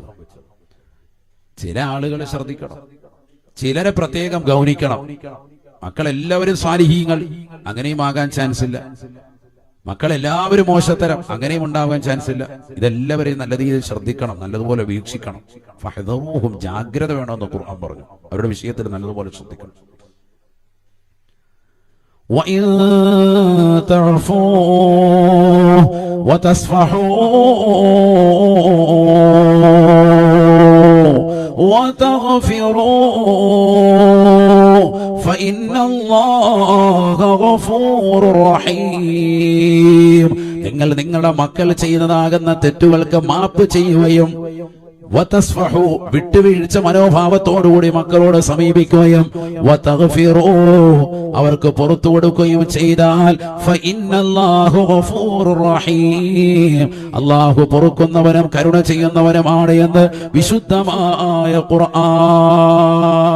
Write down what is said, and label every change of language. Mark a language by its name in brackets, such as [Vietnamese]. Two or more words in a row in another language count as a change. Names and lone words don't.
[Malayalam] ചില ആളുകളെ ശ്രദ്ധിക്കണം, ചിലരെ പ്രത്യേകം ഗൗനിക്കണം. മക്കളെല്ലാവരും സാലിഹീങ്ങൾ, അങ്ങനെയും ആകാൻ ചാൻസ് ഇല്ല. മക്കളെല്ലാവരും മോശത്തരം, അങ്ങനെയും ഉണ്ടാകാൻ ചാൻസ് ഇല്ല. ഇതെല്ലാവരെയും നല്ല രീതിയിൽ ശ്രദ്ധിക്കണം, നല്ലതുപോലെ വീക്ഷിക്കണം. ഫഹദറൂഹും, ജാഗ്രത വേണമെന്ന് ഖുർആൻ പറഞ്ഞു. അവരുടെ വിഷയത്തിൽ നല്ലതുപോലെ ശ്രദ്ധിക്കണം. [Arabic] وَإِن تَعْفُوا وَتَصْفَحُوا وَتَغْفِرُوا فَإِنَّ اللَّهَ غفور رحيم. [Malayalam] നിങ്ങൾ നിങ്ങളുടെ മക്കൾ ചെയ്യുന്നതാകുന്ന തെറ്റുകൾക്ക് മാപ്പ് ചെയ്യുകയും വതസ്ഫഹു വിട്ടുവീഴ്ച മനോഭാവത്തോടുകൂടി മക്കളോട് സമീപിക്കുകയും വതഗ്ഫിറൂ അവർക്ക് പുറത്തു കൊടുക്കുകയും ചെയ്താൽ [Arabic] فإن الله غفور رحيم [Malayalam] അല്ലാഹു പൊറുക്കുന്നവനും കരുണ ചെയ്യുന്നവനുമാണ് എന്ന് വിശുദ്ധമായ ഖുർആൻ.